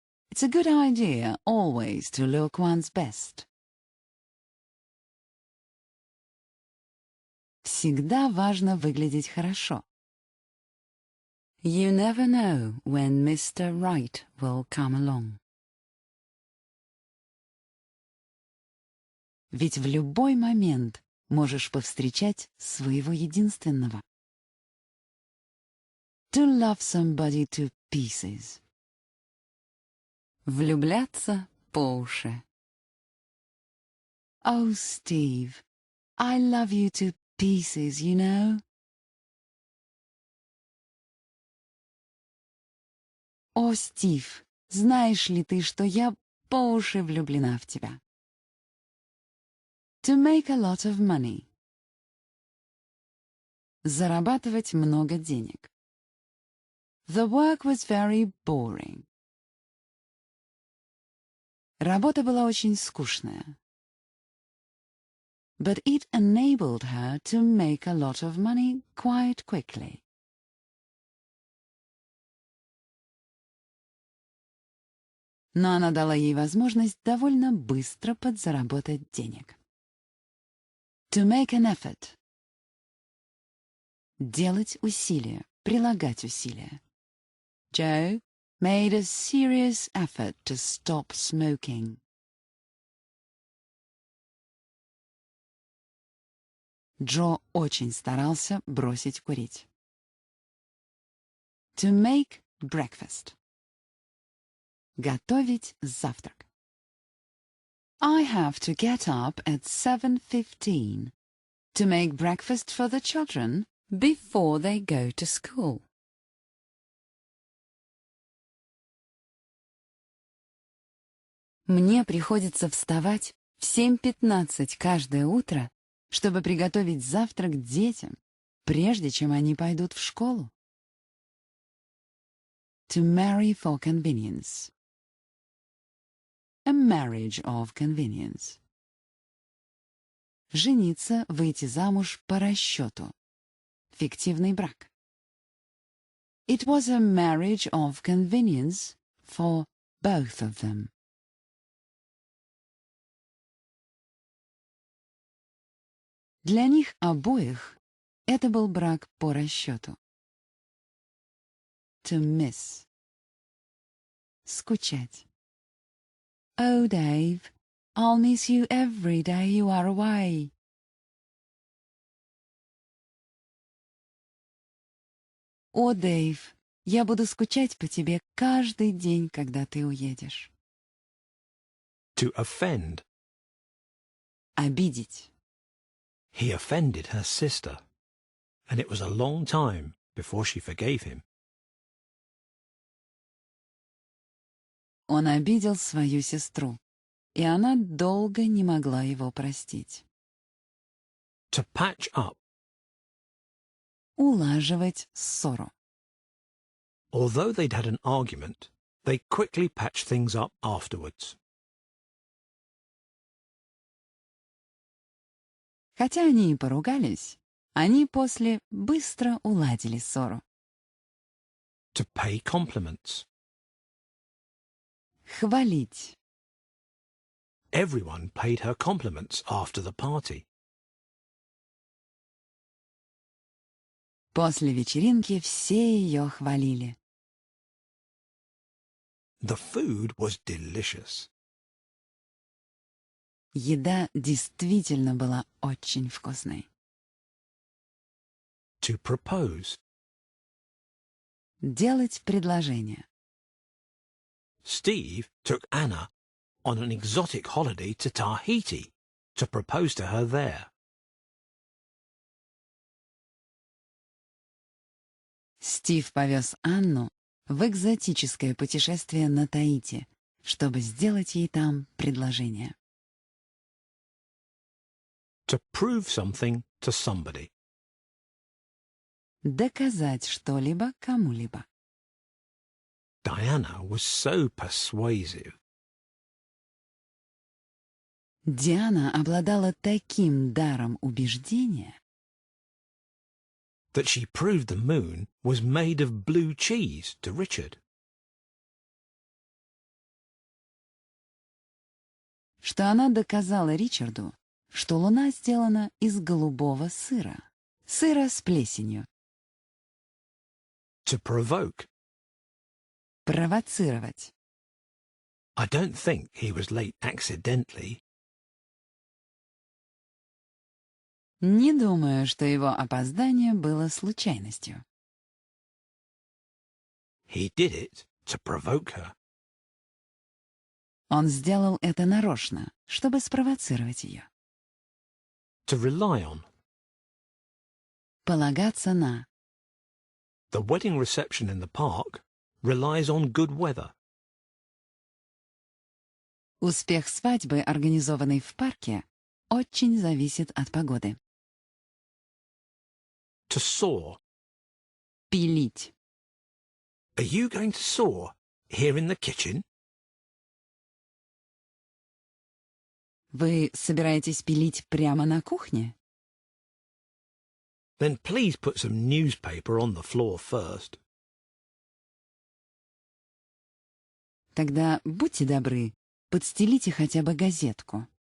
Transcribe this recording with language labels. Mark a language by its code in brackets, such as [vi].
[en] It's a good idea always to look one's best. [ru] Всегда важно выглядеть хорошо. [en] You never know when Mr. Right will come along. [ru] Ведь в любой момент можешь повстречать своего единственного. [en] To love somebody to pieces. [ru] Влюбляться по уши. [en] Oh, Steve, I love you to pieces, you know. [ru] О, Стив, знаешь ли ты, что я по уши влюблена в тебя? [en] To make a lot of money. [ru] Зарабатывать много денег. [en] The work was very boring. [ru] Работа была очень скучная. [en] But it enabled her to make a lot of money quite quickly. [ru] Но она дала ей возможность довольно быстро подзаработать денег. [en] To make an effort. [ru] Делать усилия, прилагать усилия. [en] Joe made a serious effort to stop smoking. [ru] Джо очень старался бросить курить. [en] To make breakfast. [ru] Готовить завтрак. [en] I have to get up at 7:15 to make breakfast for the children before they go to school. [ru] Мне приходится вставать в 7:15 каждое утро, чтобы приготовить завтрак детям, прежде чем они пойдут в школу. [en] To marry for convenience. A marriage of convenience. [ru] Жениться, выйти замуж по расчету. Фиктивный брак. [en] It was a marriage of convenience for both of them. [ru] Для них обоих это был брак по расчету. [en] To miss. [ru] Скучать. [en] Oh, Dave, I'll miss you every day you are away. [ru] О, Дэйв, я буду скучать по тебе каждый день, когда ты уедешь. [en] To offend. [ru] Обидеть. [en] He offended her sister, and it was a long time before she forgave him. [ru] Он обидел свою сестру, и она долго не могла его простить. [en] To patch up. [ru] Улаживать ссору. [en] Although they'd had an argument, they quickly patched things up afterwards. [ru] Хотя они и поругались, они после быстро уладили ссору. [en] To pay compliments. [ru] Хвалить. [en] Everyone paid her compliments after the party. [ru] После вечеринки все ее хвалили. [en] The food was delicious. [ru] Еда действительно была очень вкусной. [en] To propose. [ru] Делать предложение. [en] Steve took Anna on an exotic holiday to Tahiti to propose to her there. [ru] Стив повез Анну в экзотическое путешествие на Таити, чтобы сделать ей там предложение. [en] To prove something to somebody. [ru] Доказать что-либо кому-либо. [en] Diana was so persuasive. [ru] Диана обладала таким даром убеждения, [en] That she proved the moon was made of blue cheese to Richard. [ru] что она доказала Ричарду, что Луна сделана из голубого сыра. Сыра с плесенью. [en] To provoke. [ru] Провоцировать. [en] I don't think he was late accidentally. [ru] Не думаю, что его опоздание было случайностью. [en] He did it to provoke her. [ru] Он сделал это нарочно, чтобы спровоцировать ее. [en] To rely on. [ru] Полагаться на. [en] The wedding reception in the park relies on good weather. [ru] Успех свадьбы, организованной в парке, очень зависит от погоды. [en] To saw. [ru] Пилить. [en] Are you going to saw here in the kitchen? [ru] Вы собираетесь пилить прямо на кухне? [en] Then please put some newspaper on the floor first. [ru] Тогда будьте добры, подстелите хотя бы газетку.